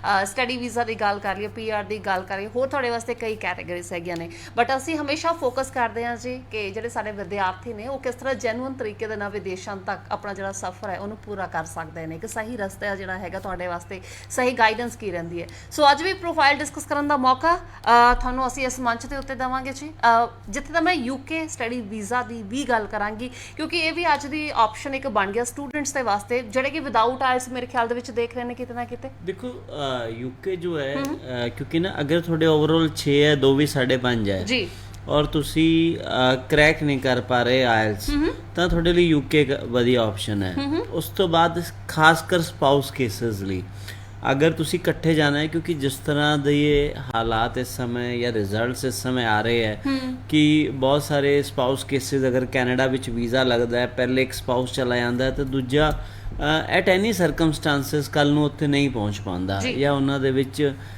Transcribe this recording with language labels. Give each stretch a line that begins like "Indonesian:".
Punjabi: Study visa ਦੀ ਗੱਲ ਕਰ ਲਈਏ, PR ਦੀ ਗੱਲ ਕਰੀਏ, ਹੋਰ ਤੁਹਾਡੇ ਵਾਸਤੇ ਕਈ ਕੈਟੇਗਰੀਜ਼ ਹੈਗੀਆਂ ਨੇ, ਬਟ ਅਸੀਂ ਹਮੇਸ਼ਾ ਫੋਕਸ ਕਰਦੇ ਹਾਂ ਜੀ ਕਿ ਜਿਹੜੇ ਸਾਡੇ ਵਿਦਿਆਰਥੀ ਨੇ ਉਹ ਕਿਸ ਤਰ੍ਹਾਂ ਜੈਨੂਅਨ ਤਰੀਕੇ ਦੇ ਨਾਲ ਵਿਦੇਸ਼ਾਂ ਤੱਕ ਆਪਣਾ ਜਿਹੜਾ ਸਫ਼ਰ ਹੈ ਉਹਨੂੰ ਪੂਰਾ ਕਰ ਸਕਦੇ ਨੇ, ਕਿ ਸਹੀ ਰਸਤਾ ਜਿਹੜਾ ਹੈਗਾ ਤੁਹਾਡੇ ਵਾਸਤੇ, ਸਹੀ ਗਾਈਡੈਂਸ ਕੀ ਰਹਿੰਦੀ ਹੈ। ਸੋ ਅੱਜ ਵੀ ਪ੍ਰੋਫਾਈਲ ਡਿਸਕਸ ਕਰਨ ਦਾ ਮੌਕਾ ਤੁਹਾਨੂੰ ਅਸੀਂ ਇਸ ਮੰਚ ਦੇ ਉੱਤੇ ਦੇਵਾਂਗੇ ਜੀ। ਜਿੱਥੇ ਤਾਂ ਮੈਂ UK ਸਟੱਡੀ ਵੀਜ਼ਾ ਦੀ ਵੀ ਗੱਲ ਕਰਾਂਗੀ, ਕਿਉਂਕਿ ਇਹ ਵੀ ਅੱਜ ਦੀ ਆਪਸ਼ਨ ਇੱਕ ਬਣ ਗਿਆ ਸਟੂਡੈਂਟਸ ਦੇ ਵਾਸਤੇ ਜਿਹੜੇ ਕਿ ਵਿਦਆਊਟ ਆਇਲਸ ਮੇਰੇ ਖਿਆਲ ਦੇ ਵਿੱਚ ਦੇਖ ਰਹੇ ਨੇ ਕਿਤੇ ਨਾ ਕਿਤੇ।
Hindi: देखो UK जो है क्योंकि ना अगर थोड़े ओवरऑल 6 है 2 भी 5.5 है जी
Punjabi: ਔਰ ਤੁਸੀਂ ਕਰੈਕ ਨਹੀਂ ਕਰ ਪਾ ਰਹੇ ਆਇਲਸ ਤਾਂ ਤੁਹਾਡੇ ਲਈ UK ਇੱਕ ਵਧੀਆ ਆਪਸ਼ਨ ਹੈ। ਉਸ ਤੋਂ ਬਾਅਦ ਖਾਸ ਕਰ ਸਪਾਊਸ ਕੇਸਿਸ ਲਈ ਅਗਰ ਤੁਸੀਂ ਇਕੱਠੇ ਜਾਣਾ ਹੈ, ਕਿਉਂਕਿ ਜਿਸ ਤਰ੍ਹਾਂ ਦੇ ਇਹ ਹਾਲਾਤ ਇਸ ਸਮੇਂ ਜਾਂ ਰਿਜ਼ਲਟਸ ਇਸ ਸਮੇਂ ਆ ਰਹੇ ਹੈ ਕਿ ਬਹੁਤ ਸਾਰੇ ਸਪਾਊਸ ਕੇਸਿਸ ਅਗਰ ਕੈਨੇਡਾ ਵਿੱਚ ਵੀਜ਼ਾ ਲੱਗਦਾ ਹੈ, ਪਹਿਲੇ ਇੱਕ ਸਪਾਊਸ ਚਲਾ ਜਾਂਦਾ ਹੈ ਤੇ ਦੂਜਾ ਐਟ ਐਨੀ ਸਰਕਮਸਟੈਂਸਿਸ ਕੱਲ੍ਹ ਨੂੰ ਉੱਥੇ ਨਹੀਂ ਪਹੁੰਚ ਪਾਉਂਦਾ, ਜਾਂ ਉਹਨਾਂ ਦੇ ਵਿੱਚ